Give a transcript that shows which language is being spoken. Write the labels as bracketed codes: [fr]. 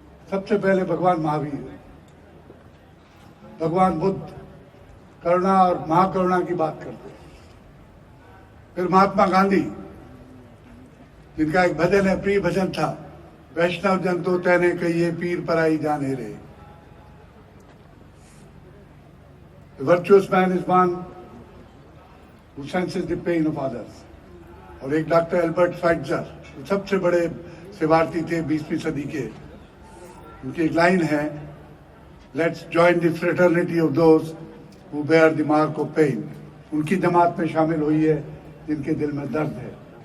[hi] सबसे पहले भगवान महावीर, भगवान बुद्ध करुणा और महाकरुणा की बात करते। फिर महात्मा गांधी, जिनका एक भजन है, प्रिय भजन था, [gu] वैष्णव जन तो तैने कहिए, पीर पराई जाने रे। [en] The virtuous man is one who senses the pain of others. [hi] और एक डॉक्टर एल्बर्ट फाइट्जर, सबसे बड़े सेवार्थी थे 20वीं सदी के, उनकी एक लाइन है, [en] Let's join the fraternity of those who bear the mark of pain. [hi] उनकी जमात में शामिल हुई है जिनके दिल में दर्द है।